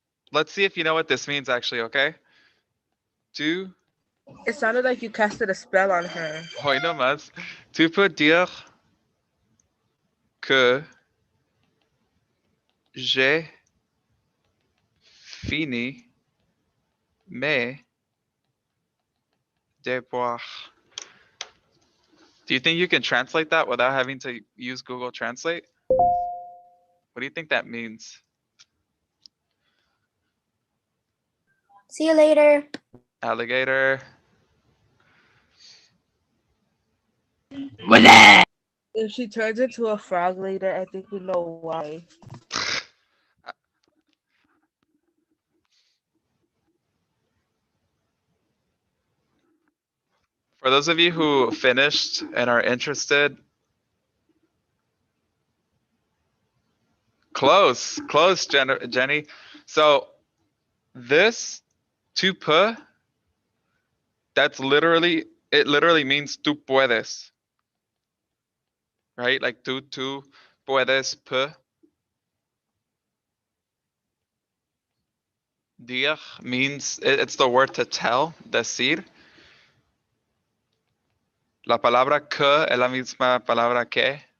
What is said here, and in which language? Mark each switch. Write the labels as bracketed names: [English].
[English] Let's see if you know what this means actually, okay? [French] Tu, [English] It sounded like you casted a spell on her. [Spanish] hoy no más. [French] Tu peux dire que j'ai fini mes devoirs. [English] Do you think you can translate that without having to use Google Translate? What do you think that means? See you later. Alligator. If she turns into a frog later, I think we know why. For those of you who finished and are interested, close, Jenny. So this [French] tu peux, [English] it literally means [Spanish] tú puedes, [English] right? [Spanish] Like tú puedes, peux. [English] Dire means, it's the word to tell, decir. [Spanish] La palabra que es la misma palabra que.